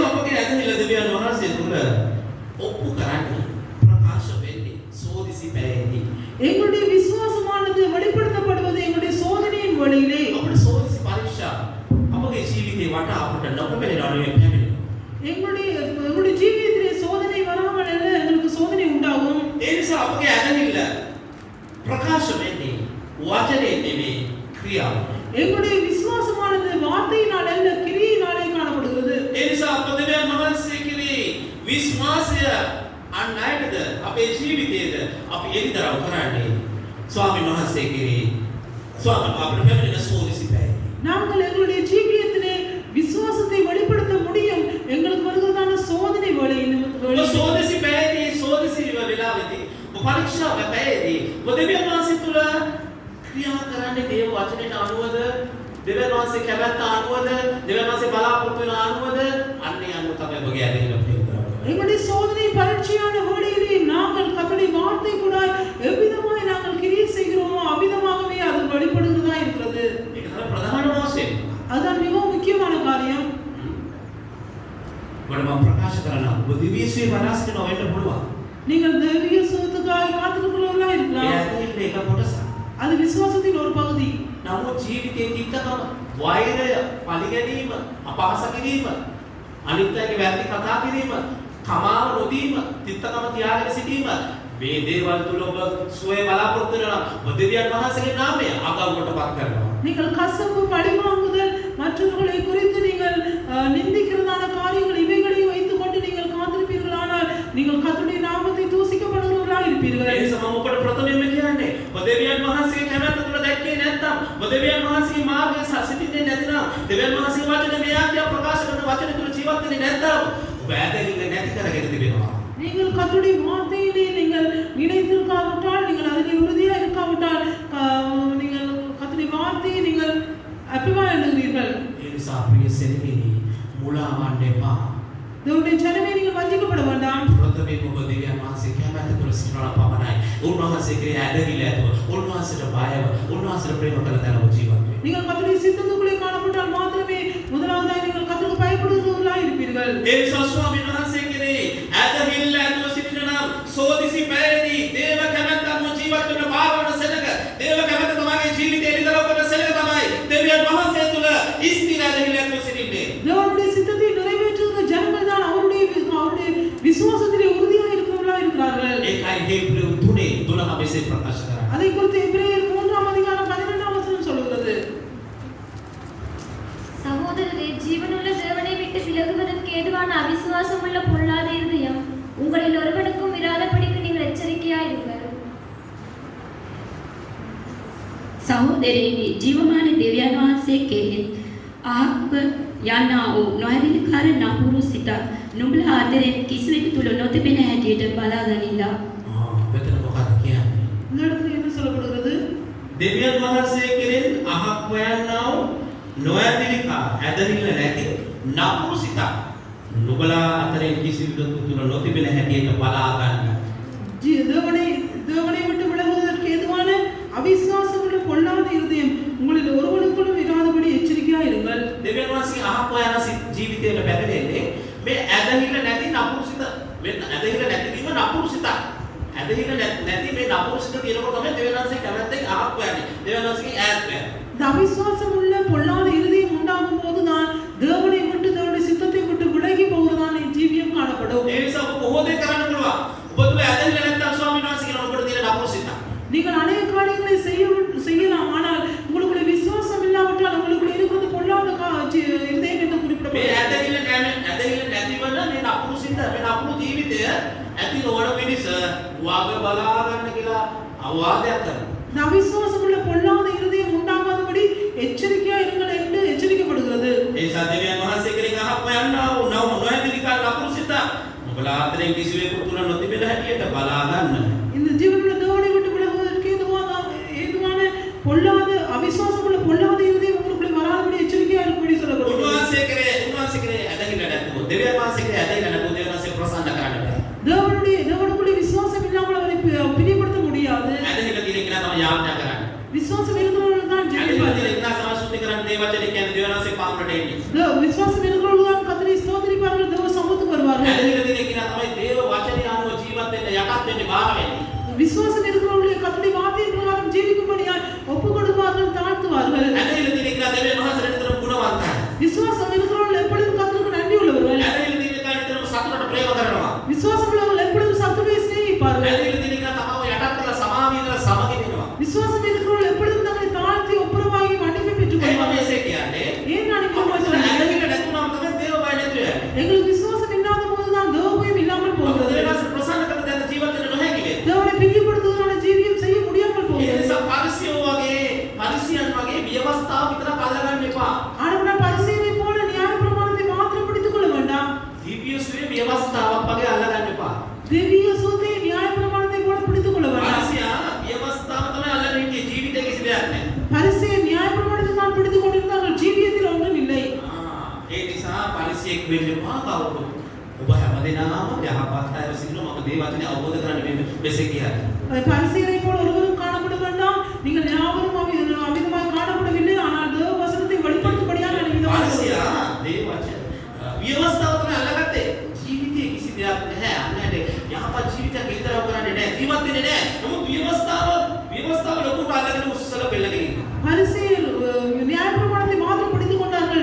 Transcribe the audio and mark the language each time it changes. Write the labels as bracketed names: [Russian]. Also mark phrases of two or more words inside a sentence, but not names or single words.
[Tamil] எங்களுடைய விசுவாசமானது வெளிப்படுத்தப்படுவது எங்களுடைய சோதனையின் வழியிலே எங்களுடைய ஜீவியத்திலே சோதனை வராமல் எங்களுக்கு சோதனை உண்டாகும் எங்களுடைய விசுவாசமானது வார்த்தையினால் அல்ல கிரியினாலே காணப்படுகிறது [Sinhala] අන්නයිටද අපේ ජීවිතයේද අපි එලිදරව් කරන්නේ ස්වාමීන් වහන්සේ කෙරෙහි ස්වාමීන් අපිට පැමිණෙන සෝදිසි පැයි [Tamil] நாங்கள் எங்களுடைய ஜீவியத்திலே விசுவாசத்தை வெளிப்படுத்த முடியும் எங்களுக்கு வருகிறதான சோதனை வழியில் [Sinhala] සෝදිසි පැයදී සෝදිසි වෙලාවෙදී පරීක්ෂා පැයදී දෙවියන් වහන්සේ තුල ක්‍රියා කරන්නේ දේව වචනයට අනුවද දෙවියන් වහන්සේ කැමැත්ත අනුවද දෙවියන් වහන්සේ බලාපොරොත්තු වෙන අනුවද අන්නේ අනුව තමයි ඔබගේ ඇදහිල්ල [Tamil] எங்களுடைய சோதனை பரீட்சையான வேளையிலே நாங்கள் கர்த்தருடைய வார்த்தை கூட எவ்விதமாய் நாங்கள் கிரியை செய்கிறோமோ அவ்விதமாகவே அது வெளிப்படுகிறதா இருக்கிறது அதுதான் மிகவும் முக்கியமான காரியம் நீங்கள் தெய்வீக சுகத்துக்காக காத்திருக்கிறவர்களா இருக்கலாம் அது விசுவாசத்தின் ஒரு பகுதி [Sinhala] නමුත් ජීවිතයේ තිත්තකම වෛරය පරිගැනීම අපහාස කිරීම අනිත් අයගේ වැරදි කතා කිරීම කමාව නොදීම තිත්තකම තියාගෙන සිටීම මේ දේවල් තුල ඔබ සුවේ බලාපොරොත්තු වෙනවා දෙවියන් වහන්සේගේ නාමය අගවුවටපත් කරනවා [Tamil] நீங்கள் கசப்பு பழிவாங்குதல் மற்றவர்களை குறித்து நீங்கள் நிந்திக்கிறதான காரியங்கள் இவைகளை வைத்துக் கொண்டு நீங்கள் காத்திருப்பீர்களானால் நீங்கள் கர்த்தருடைய நாமத்தை தூசிக்கப்படுகிறவர்களாக இருப்பீர்கள் [Sinhala] ඒ නිසා මම ඔබට ප්‍රථමයෙන්ම කියන්නේ ඔබ දෙවියන් වහන්සේගේ කැමැත්ත තුල දැක්කේ නැත්නම් දෙවියන් වහන්සේගේ මාර්ගයේ සිටින්නේ නැතිනම් දෙවියන් වහන්සේගේ වචනේ මේ ආත්‍ය ප්‍රකාශ කරන වචනේ තුල ජීවත් වෙන්නේ නැත්නම් ඔබ ඇදහිල්ල නැති කරගෙන තිබෙනවා. [Tamil] நீங்கள் கர்த்தருடைய வார்த்தையிலே நீங்கள் நிலைத்திருக்காவிட்டால், நீங்கள் அதிலே உறுதியாக இருக்காவிட்டால், நீங்கள் கர்த்தருடைய வார்த்தையை நீங்கள் அபிமா எழுதுகிறீர்கள். [Sinhala] ඒ නිසා ප්‍රිය සෙනෙහිනි මුලාවන්න එපා. [Tamil] தேவனுடைய ஜனமே, நீங்கள் வஞ்சிக்கப்பட வேண்டாம். [Sinhala] ප්‍රථමයෙන් ඔබ දෙවියන් වහන්සේ කැමැති තුල සිටිනවා පමණයි. උන්වහන්සේගේ ඇදහිල්ල ඇතුව උන්වහන්සේට බයව උන්වහන්සේට ප්‍රේම කළ තැන ඔබ ජීවත් වෙන්න. [Tamil] நீங்கள் கர்த்தருடைய சித்தத்துக்குள்ளே காணப்பட்டால் மாத்திரமே முதலாவதாக நீங்கள் கர்த்தருக்கு பயப்படுகிறவர்களாய் இருப்பீர்கள். [Sinhala] ඒ නිසා ස්වාමීන් වහන්සේ කෙරේ ඇදහිල්ල ඇතුව සිටින නම් සෝදිසි පැයදී දේව කැමැත්තම ජීවත් වෙන භාවන සෙනග දේව කැමැත්ත තමගේ ජීවිතේ ඉදලා කරන සෙනග තමයි දෙවියන් වහන්සේ තුල ස්ථිර ඇදහිල්ල ඇතුව සිටින්නේ. [Tamil] தேவனுடைய சித்தத்தை நிறைவேற்றுகிற ஜனங்கள் தான் அவருடைய விசுவாசத்திலே உறுதியாக இருக்கிறவர்களாய் இருக்கிறார்கள். [Sinhala] ඒකයි හේබ්‍රෙව් 3:12 මෙසේ ප්‍රකාශ කරන්නේ. [Tamil] அதை குறித்து எபிரேயர் 3ஆம் அதிகாரம் 12ஆம் வசனம் சொல்கிறது. சகோதரரே, ஜீவனுள்ள தேவனை விட்டு விலகுவதற்கு ஏதுவான அவிசுவாசமுள்ள பொல்லாத இருதயம் உங்களில் ஒருவனுக்கும் இராதபடிக்கு நீங்கள் எச்சரிக்கையாயிருங்கள். [Sinhala] සහෝදරයනි, ජීවමාන දෙවියන් වහන්සේ කෙරෙහි ආත්ම යන්නා වූ නොඇදිලිකාර නපුරු සිත නුඹලා අතරේ කිසිවෙකු තුල නොතිබෙන හැටියට බලා ගනිලා. මෙතන මොකක්ද කියන්නේ? [Tamil] இந்த இடத்துல என்ன சொல்லப்படுகிறது? [Sinhala] දෙවියන් වහන්සේ කෙරෙන් අහක් හොයන්නා වූ නොඇදිලිකා ඇදහිල්ල නැති නපුරු සිතක් නුඹලා අතරේ කිසිවෙකු තුල නොතිබෙන හැටියට බලා ගන්න. [Tamil] தேவனை விட்டு விலகுவதற்கு ஏதுவான அவிசுவாசமுள்ள பொல்லாத இருதயம் உங்களில் ஒருவனுக்குள்ளும் இராதபடி எச்சரிக்கையாக இருங்கள். [Sinhala] දෙවියන් වහන්සේ අහක් හොයන ජීවිතයට බැඳෙන්නේ මේ ඇදහිල්ල නැති නපුරු සිත. මේ ඇදහිල්ල නැතිවීම නපුරු සිතක්. ඇදහිල්ල නැති මේ නපුරු සිත තියෙනකොට තමයි දෙවියන් වහන්සේ කැමැත්තෙන් අහක් හොයන්නේ. දෙවියන් වහන්සේගේ ඈත් වෙන්නේ. [Tamil] இந்த அவிசுவாசமுள்ள பொல்லாத இருதயம் உண்டாகும் போதுதான் தேவனை விட்டு தேவனுடைய சித்தத்தை விட்டு விலகி போகிறதான ஜீவியம் காணப்படும். [Sinhala] ඒ නිසා ඔබ බොහෝ දේ කරන්න පුළුවන්. ඔබ තුල ඇදහිල්ල නැත්නම් ස්වාමීන් වහන්සේ කියන ඔබට තියෙන නපුරු සිතක්. [Tamil] நீங்கள் அநேக காரியங்களை செய்யலாம், ஆனால் உங்களுடைய விசுவாசம் இல்லாவிட்டால் உங்களுக்குள்ள இருக்கிறது பொல்லாத இருதயம் என்று [Sinhala] මේ [Tamil] குறிப்பிடப்படுகிறது. [Sinhala] ඇදහිල්ල නැතිවන මේ නපුරු සිත මේ නපුරු ජීවිතය ඇති නොවන මිනිස වග බලා ගන්න කියලා අවවාදයක් කරනවා. [Tamil] இந்த அவிசுவாசமுள்ள பொல்லாத இருதயம் உண்டாகாதபடி எச்சரிக்கையா இருங்கள் என்று எச்சரிக்கப்படுகிறது. [Sinhala] ඒ නිසා දෙවියන් වහන්සේ කෙරෙන් අහක් හොයන්නා වූ නොඇදිලිකා නපුරු සිත ඔබලා අතරින් කිසිවෙකු තුල නොතිබෙන හැටියට බලා ගන්න. [Tamil] இந்த ஜீவனுள்ள தேவனை விட்டு விலகுவதற்கு ஏதுவான பொல்லாத அவிசுவாசமுள்ள பொல்லாத இருதயம் உங்களுக்குள்ளே வராதபடி எச்சரிக்கையா இருக்கும்படி சொல்லப்படுகிறது. [Sinhala] උන්වහන්සේ කෙරේ ඇදහිල්ල නැතුව දෙවියන් වහන්සේ කෙරේ ඇදහිල්ල නැතුව දෙවියන් වහන්සේ ප්‍රසන්න කරන්න බෑ. [Tamil] தேவனுக்குள்ளே விசுவாசம் இல்லாமல் அவரை பிரியப்படுத்த முடியாது. [Sinhala] ඇදහිල්ල තියෙන කෙනා තමයි යාඥා කරන්නේ. [Tamil] விசுவாசம் இருக்கிறவர்கள் தான் [Sinhala] ඇදහිල්ල [Tamil] ஜெபிப்பார்கள். [Sinhala] තියෙන කෙනා සමසුද්ධි කරන්නේ මේ වචනේ කියන්නේ දෙවියන් වහන්සේ පාමුලට එන්නේ. [Tamil] விசுவாசம் இருக்கிறவர்கள் தான் கர்த்தரை ஸ்தோத்திரிப்பார்கள், தேவ சமூகத்துக்கு வருவார்கள். [Sinhala] ඇදහිල්ල තියෙන කෙනා තමයි දේව වචනේ අනුව ජීවත් වෙන්න යටත් වෙන්නේ බාර වෙන්නේ. [Tamil] விசுவாசம் இருக்கிறவர்களை கர்த்தருடைய வார்த்தையின் பிரகாரம் ஜீவிக்கும்படியாய் ஒப்புக் கொடுப்பார்கள், தாழ்த்துவார்கள். [Sinhala] ඇදහිල්ල තියෙන කෙනා දෙවියන් වහන්සේට නිතරම ගුණවන්තයි. [Tamil] விசுவாசம் இருக்கிறவர்கள் எப்பொழுதும் கர்த்தருக்கு நன்றி உள்ளவர்கள். [Sinhala] ඇදහිල්ල තියෙන කෙනා නිතරම සතුටට ප්‍රේම කරනවා. [Tamil] விசுவாசம் உள்ளவர்கள் எப்பொழுதும் சத்துருவை சிநேகிப்பார்கள். [Sinhala] ඇදහිල්ල තියෙන කෙනා තමව යටත් කරලා සමාවිදලා සමගිනවා. [Tamil] விசுவாசம் இருக்கிறவர்கள் எப்பொழுதும் தங்களை தாழ்த்தி ஒப்புரவாகி மன்னிப்பை பெற்றுக் [Sinhala] ඒකම [Tamil] கொள்வார்கள். [Sinhala] මේසේ කියන්නේ [Tamil] ஏன் நான் இப்படி சொல்றேன்? [Sinhala] ඇදහිල්ල නැතුනම තමයි දේව බය නැති වෙන්නේ. [Tamil] எங்களுக்கு விசுவாசம் இல்லாத போதுதான் தேவபயம் இல்லாமல் போகிறது. [Sinhala] දෙවියන් වහන්සේ ප්‍රසන්න කරන තැන ජීවත් වෙන්න නොහැකි වෙන්නේ. [Tamil] தேவனை பிரியப்படுத்துவதற்கான ஜீவியம் செய்ய முடியாமல் [Sinhala] ඒ [Tamil] போகிறது. [Sinhala] නිසා පරිසියන් වගේ ව්‍යවස්ථාව විතරක් අල්ලගන්න එපා. [Tamil] ஆனால் பரிசேயனை போல நியாயப்பிரமாணத்தை மாத்திரம் பிடித்துக் கொள்ள வேண்டாம். [Sinhala] දිව්‍ය සුවේ ව්‍යවස්ථාවක් වගේ අල්ලගන්න එපා. [Tamil] திவ்ய சூத்தை நியாயப்பிரமாணத்தை போல பிடித்துக் கொள்ள வேண்டாம். [Sinhala] පරිසියා ව්‍යවස්ථාව තමයි අල්ලගෙන ඉන්නේ ජීවිතේ කිසි දෙයක් නැහැ. [Tamil] பரிசேயர் நியாயப்பிரமாணத்தை தான் பிடித்துக் கொண்டிருந்தார்கள், ஜீவியத்தில் ஒன்றும் இல்லை. [Sinhala] ඒ නිසා පරිසියෙක් වෙන්න එපා කවුරුත්. ඔබ හැමදෙනාම යහපත් අයව සිටිනවා. මම මේ වචනේ අවබෝධ කරගන්න මෙසේ කියන්නේ. [Tamil] பரிசேயரை போல ஒருவரும் காணப்பட வேண்டாம். நீங்கள் யாவரும் அமிதமாய் காணப்படவில்லை, ஆனால் தேவ வசனத்தை வெளிப்படுத்தும்படியாக [Sinhala] පරිසියා මේ වචන ව්‍යවස්ථාව තමයි අල්ලගත්තේ. ජීවිතේ කිසි දෙයක් නැහැ. අන්නට යහපත් ජීවිතයක් ඉදිරියට කරන්නේ නැහැ. ජීවත් වෙන්නේ නැහැ. නමුත් ව්‍යවස්ථාව ලොකුට අල්ලගෙන උස්සලා පෙළගෙන ඉන්නවා. [Tamil] பரிசேயர் நியாயப்பிரமாணத்தை மாத்திரம் பிடித்துக் கொண்டார்கள்.